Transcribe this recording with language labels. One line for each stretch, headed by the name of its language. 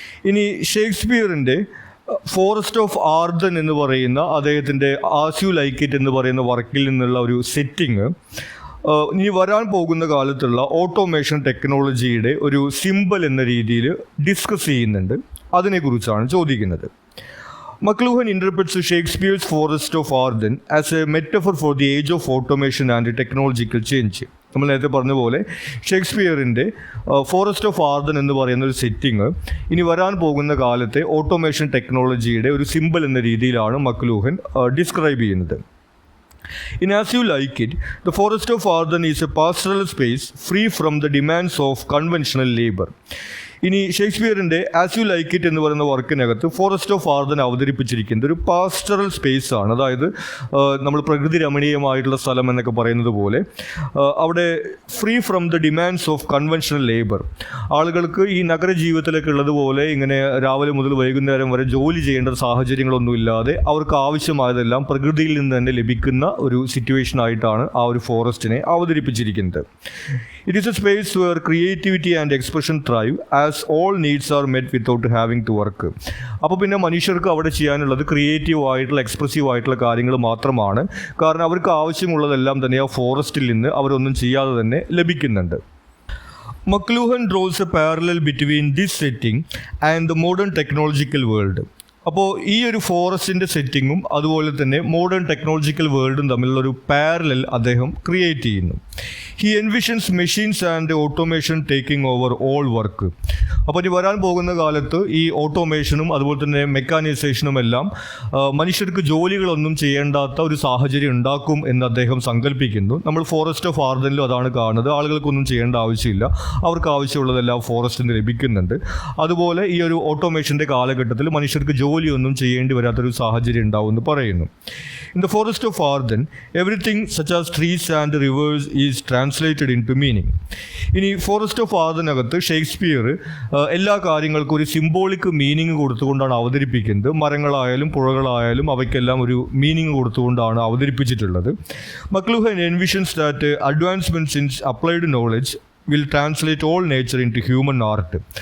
Malayalam: ഇനി ഷേക്സ്പിയറിൻ്റെ forest of ആർദൻ എന്ന് പറയുന്ന അദ്ദേഹത്തിൻ്റെ ആസ് യു ലൈക്ക് ഇറ്റ് എന്ന് പറയുന്ന വർക്കിൽ നിന്നുള്ള ഒരു സെറ്റിങ് ഇനി വരാൻ പോകുന്ന കാലത്തുള്ള ഓട്ടോമേഷൻ ടെക്നോളജിയുടെ ഒരു സിമ്പൽ എന്ന രീതിയിൽ ഡിസ്കസ് ചെയ്യുന്നുണ്ട്. അതിനെക്കുറിച്ചാണ് ചോദിക്കുന്നത്.
English: McLuhan interprets Shakespeare's Forest of Arden as a metaphor for the age of automation and technological change.
Malayalam: നമ്മൾ നേരത്തെ പറഞ്ഞ പോലെ ഷേക്സ്പിയറിൻ്റെ ഫോറസ്റ്റ് ഓഫ് ആർദൻ എന്ന് പറയുന്ന ഒരു സെറ്റിങ് ഇനി വരാൻ പോകുന്ന കാലത്തെ ഓട്ടോമേഷൻ ടെക്നോളജിയുടെ ഒരു സിമ്പൽ എന്ന രീതിയിലാണ് മക്ലൂഹൻ ഡിസ്ക്രൈബ് ചെയ്യുന്നത്.
English: In As You Like It, the Forest of Arden is a pastoral space free from the demands of conventional labor.
Malayalam: ഇനി ഷേക്സ്പിയറിൻ്റെ ആസ് യു ലൈക്ക് ഇറ്റ് എന്ന് പറയുന്ന വർക്കിനകത്ത് ഫോറസ്റ്റ് ഓഫ് ആർദൻ അവതരിപ്പിച്ചിരിക്കുന്നത് ഒരു പാസ്റ്ററൽ സ്പേസ് ആണ്. അതായത് നമ്മൾ പ്രകൃതി രമണീയമായിട്ടുള്ള സ്ഥലം എന്നൊക്കെ പറയുന്നത് പോലെ അവിടെ
English: Free from the demands of conventional labour.
Malayalam: ആളുകൾക്ക് ഈ നഗര ജീവിതത്തിലൊക്കെ ഉള്ളതുപോലെ ഇങ്ങനെ രാവിലെ മുതൽ വൈകുന്നേരം വരെ ജോലി ചെയ്യേണ്ട സാഹചര്യങ്ങളൊന്നുമില്ലാതെ അവർക്ക് ആവശ്യമായതെല്ലാം പ്രകൃതിയിൽ നിന്ന് തന്നെ ലഭിക്കുന്ന ഒരു സിറ്റുവേഷൻ ആയിട്ടാണ് ആ ഒരു ഫോറസ്റ്റിനെ അവതരിപ്പിച്ചിരിക്കുന്നത്.
English: It is a space where creativity and expression thrive as all needs are met without having to work.
Malayalam: അപ്പോൾ പിന്നെ മനുഷ്യർക്ക് അവിടെ ചെയ്യാനുള്ളത് ക്രിയേറ്റീവ് ആയിട്ടുള്ള എക്സ്പ്രസീവ് ആയിട്ടുള്ള കാര്യങ്ങൾ മാത്രമാണ്. കാരണം അവർക്ക് ആവശ്യമുള്ളതെല്ലാം തന്നെ ആ ഫോറസ്റ്റിൽ നിന്ന് അവരൊന്നും ചെയ്യാതെ തന്നെ ലഭിക്കുന്നുണ്ട്.
English: McLuhan draws a parallel between this setting and the modern technological world.
Malayalam: അപ്പോൾ ഈ ഒരു ഫോറസ്റ്റിൻ്റെ സെറ്റിങ്ങും അതുപോലെ തന്നെ മോഡേൺ ടെക്നോളജിക്കൽ വേൾഡും തമ്മിലുള്ളൊരു പാരലൽ അദ്ദേഹം ക്രിയേറ്റ് ചെയ്യുന്നു.
English: He envisions machines and automation taking over all work.
Malayalam: അപ്പോൾ ഇനി വരാൻ പോകുന്ന കാലത്ത് ഈ ഓട്ടോമേഷനും അതുപോലെ തന്നെ മെക്കാനൈസേഷനും എല്ലാം മനുഷ്യർക്ക് ജോലികളൊന്നും ചെയ്യേണ്ടാത്ത ഒരു സാഹചര്യം ഉണ്ടാക്കും എന്ന് അദ്ദേഹം സങ്കല്പിക്കുന്നു. നമ്മൾ ഫോറസ്റ്റ് ഓഫ് ആർദനിലും അതാണ് കാണുന്നത്. ആളുകൾക്കൊന്നും ചെയ്യേണ്ട ആവശ്യമില്ല, അവർക്ക് ആവശ്യമുള്ളതെല്ലാം ഫോറസ്റ്റിൽ നിന്ന് ലഭിക്കുന്നുണ്ട്. അതുപോലെ ഈ ഒരു ഓട്ടോമേഷൻ്റെ കാലഘട്ടത്തിൽ മനുഷ്യർക്ക് ജോലിയൊന്നും ചെയ്യേണ്ടി വരാത്തൊരു സാഹചര്യം ഉണ്ടാവും എന്ന് പറയുന്നു.
English: In the forest of Arden, everything such as trees and rivers is translated into meaning.
Malayalam: ഇനി ഫോറസ്റ്റ് ഓഫ് ആർദനകത്ത് ഷേക്സ്പിയർ എല്ലാ കാര്യങ്ങൾക്കും ഒരു സിംബോളിക് മീനിങ് കൊടുത്തുകൊണ്ടാണ് അവതരിപ്പിക്കുന്നത്. മരങ്ങളായാലും പുഴകളായാലും അവയ്ക്കെല്ലാം ഒരു meaning കൊടുത്തുകൊണ്ടാണ് അവതരിപ്പിച്ചിട്ടുള്ളത്.
English: McLuhan envisions that advancements in applied knowledge will translate all nature into human art.